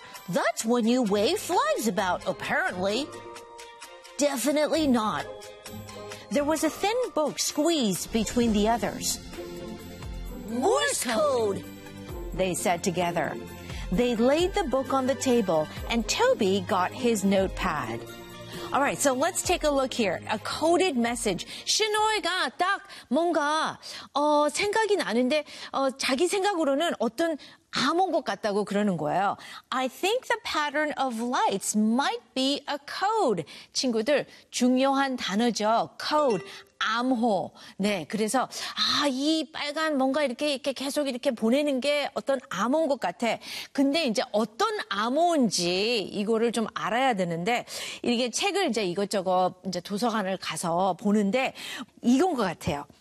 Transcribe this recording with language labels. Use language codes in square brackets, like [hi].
[en] That's when you wave flags about, apparently. Definitely not. There was a thin book squeezed between the others. Morse code! They said together. They laid the book on the table, and Toby got his notepad. All right, so let's take a look here. A coded message. [ko] Shinoi가 딱 뭔가 생각이 나는데 자기 생각으로는 어떤 암호 것 같다고 그러는 거예요. [en] I think the pattern of lights might be a code. [ko] 친구들, 중요한 단어죠. Code, 암호. 네, 그래서 이 빨간 뭔가 이렇게 계속 이렇게 보내는 게 어떤 암호인 것 같아. 근데 이제 어떤 암호인지 이거를 좀 알아야 되는데 이게 책을 이제 이것저것 이제 도서관을 가서 보는데 이건 것 같아요.